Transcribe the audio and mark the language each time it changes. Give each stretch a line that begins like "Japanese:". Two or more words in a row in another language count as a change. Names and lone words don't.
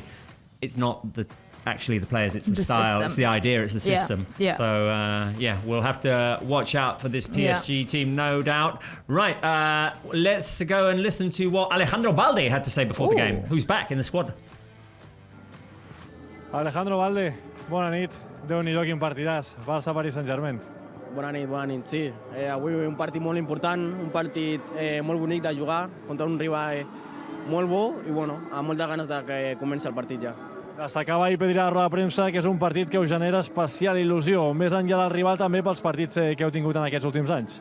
English: It's not actually the players, it's the style, system. It's the idea, it's the system. So we'll have to watch out for this PSG team, no doubt. Right, let's go and listen to what Alejandro Balde had to say before the game, who's back in the squad.
Catalan: Alejandro Valde, bona nit. Déu-n'hi-do quin partidàs. Barça-Paris Saint-Germain. Bona nit, sí. Avui un partit molt important, un partit molt bonic de jugar contra un rival molt bo i bueno, amb moltes ganes de que comenci el partit ja. Destacava ahir Pedri a la roda de premsa que és un partit que us genera especial il·lusió, més enllà del rival també pels partits que heu tingut en aquests últims anys.